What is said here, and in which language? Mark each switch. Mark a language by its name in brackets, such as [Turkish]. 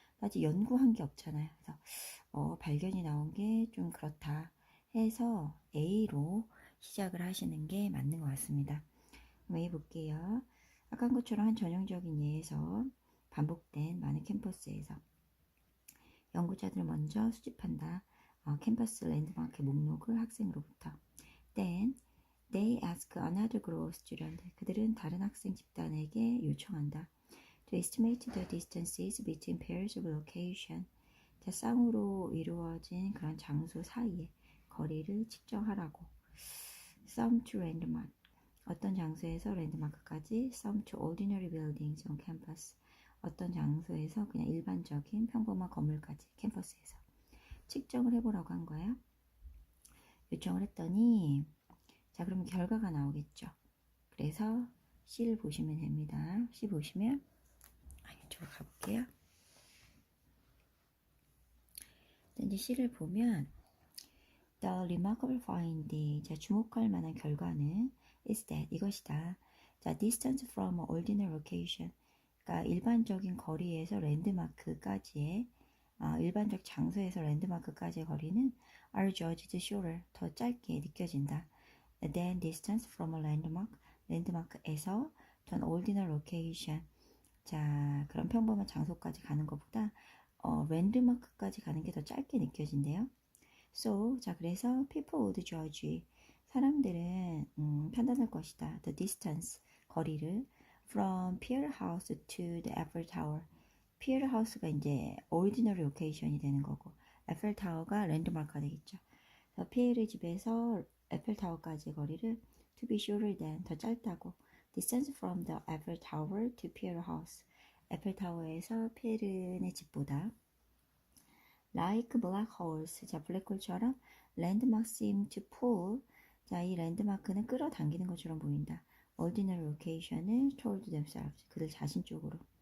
[Korean] 아직 연구한 게 없잖아요. 그래서 발견이 나온 게 좀 그렇다 해서 A로 시작을 하시는 게 맞는 것 같습니다. 한번 해볼게요. 아까 한 것처럼 한 전형적인 예에서 반복된 많은 캠퍼스에서 연구자들을 먼저 수집한다. 캠퍼스 랜드마크 목록을 학생으로부터. [English] Then they ask another group of students. [Korean] 그들은 다른 학생 집단에게 요청한다. [English] To estimate the distances between pairs of location. [Korean] 자, 쌍으로 이루어진 그런 장소 사이의 거리를 측정하라고. [English] Some to landmark. [Korean] 어떤 장소에서 랜드마크까지. [English] Some to ordinary buildings on campus. [Korean] 어떤 장소에서 그냥 일반적인 평범한 건물까지 캠퍼스에서 측정을 해보라고 한 거예요. 요청을 했더니 자, 그러면 결과가 나오겠죠. 그래서 C를 보시면 됩니다. C 보시면 이쪽으로 가볼게요. 이제 C를 보면 [English] The remarkable finding, [Korean] 자, 주목할 만한 결과는 [English] is that, [Korean] 이것이다. 자, [English] distance from ordinary location, [Korean] 그러니까 일반적인 거리에서 랜드마크까지의 일반적 장소에서 랜드마크까지의 거리는 [English] are judged shorter, [Korean] 더 짧게 느껴진다. [English] Than distance from a landmark, [Korean] 랜드마크에서 [English] to an ordinary location, [Korean] 자, 그런 평범한 장소까지 가는 것보다 랜드마크까지 가는 게 더 짧게 느껴진대요. So, 자, 그래서 [English] people would judge, [Korean] 사람들은 판단할 것이다. [English] The distance, [Korean] 거리를 [English] from Pier House to the Eiffel Tower. [Korean] Pier House가 이제 [English] ordinary location [Korean] 이 되는 거고, 에펠 타워가 랜드마크가 되겠죠. 그래서 피에르 집에서 에펠 타워까지의 거리를 [English] to be shorter than, [Korean] 더 짧다고. [English] Distance from the Eiffel Tower to Pier House. [Korean] 에펠 타워에서 피에르네 집보다. [English] Like black holes, [Korean] 자, 블랙홀처럼 [English] landmark seem to pull, [Korean] 자, 이 랜드마크는 끌어당기는 것처럼 보인다. [English] Ordinary location [Korean] 을 [English] toward themselves, [Korean] 그들 자신 쪽으로.